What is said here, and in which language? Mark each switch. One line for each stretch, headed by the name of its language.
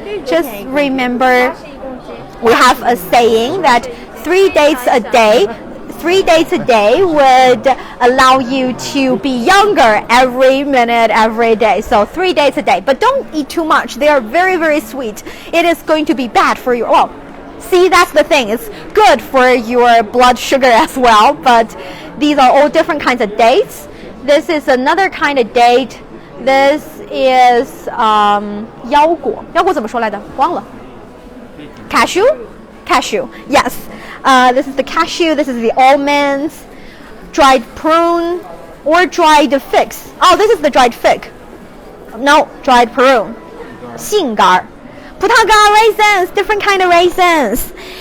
English: Just remember, we have a saying that 3 dates a day would allow you to be younger every minute, every day. So 3 dates a day. But don't eat too much. They are very, very sweet. It is going to be bad for you. Well, see, that's the thing. It's good for your blood sugar as well. But these are all different kinds of dates. This is another kind of date. This is
Chinese: 腰果怎么说来的？忘了。
English: Cashew? Cashew, yes. This is the cashew, this is the almonds, dried prune, or dried figs. Oh, this is the dried fig. No, dried prune.
Chinese: 杏干，葡萄干
English: raisins, different kind of raisins.